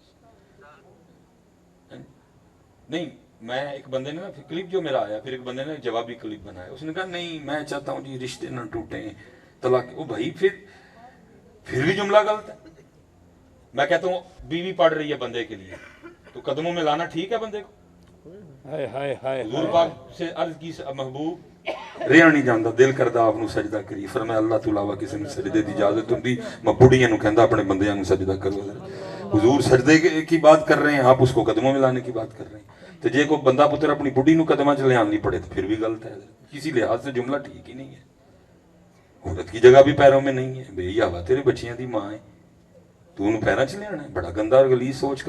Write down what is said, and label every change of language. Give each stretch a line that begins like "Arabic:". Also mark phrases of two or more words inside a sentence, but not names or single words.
Urdu: نہیں میں ایک بندے نے نا کلپ جو میرا آیا پھر ایک بندے نے جوابی کلپ بنایا اس نے کہا نہیں میں چاہتا ہوں جی رشتے نہ ٹوٹیں طلاق او بھائی پھر بھی جملہ غلط ہے میں کہتا ہوں بیوی پڑھ رہی ہے بندے کے لیے تو قدموں میں لانا ٹھیک ہے بندے کو حضور پاک سے عرض کی
Punjabi: محبوب رہا نہیں جاندا دل کردا آپ نو سجدہ کری فرمایا اللہ تو علاوہ کسی نے سجدے دی اجازت ہوندی میں بڑھیاں نو کہندا اپنے بندیاں نو سجدہ کرو
Urdu: حضور سجدے کی بات کر رہے ہیں
Punjabi: آپ اس کو قدموں میں لانے کی بات کر رہے ہیں تو جے کو بندہ پتر اپنی بڑھی نو قدمہ چلے آنی پڑے تو
Urdu: پھر بھی غلط ہے کسی لحاظ سے جملہ ٹھیک ہی نہیں ہے عورت کی جگہ بھی پیروں میں نہیں ہے
Punjabi: بے یاوا تیرے بچیاں دی ماں ہے تو انہوں پیروں چلے آنا ہے
Urdu: بڑا گندہ اور غلیظ سوچ